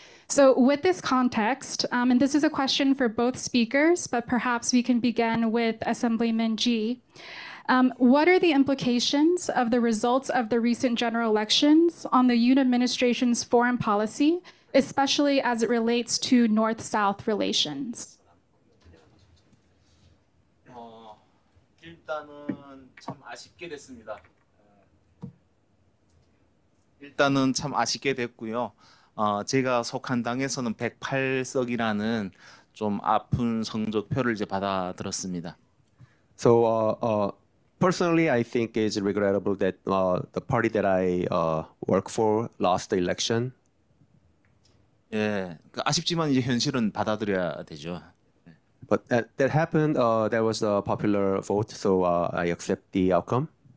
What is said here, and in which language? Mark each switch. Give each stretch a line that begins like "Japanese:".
English: So with this context, and this is a question for both speakers, but perhaps we can begin with Assemblyman G. What are the implications of the results of the recent general elections on the Yoon administration's foreign policy, especially as it relates to North-South relations?
Korean: 일단은 참 아쉽게 됐습니다. 일단은 참 아쉽게 됐고요. 제가 속한 당에서는 108석이라는 좀 아픈 성적표를 이제 받아들었습니다.
English: So personally, I think it's regrettable that the party that I work for lost the election.
Korean: 예, 아쉽지만 이제 현실은 받아들여야 되죠.
English: But that happened. That was a popular vote, so I accept the outcome.